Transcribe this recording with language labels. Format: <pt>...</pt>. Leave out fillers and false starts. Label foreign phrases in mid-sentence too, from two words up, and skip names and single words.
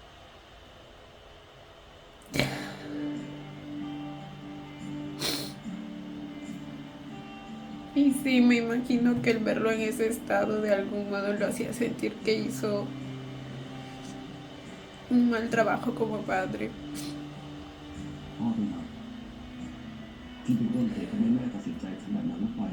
<es>Y sí, me imagino que el verlo en ese estado de algún modo lo hacía sentir que hizo un mal trabajo como padre.</es> <th>พ่อเป็นครับที่เป็นต้นเหตุทำให้แม่ตัดสินใจทำแบบนั้นลงไป</th>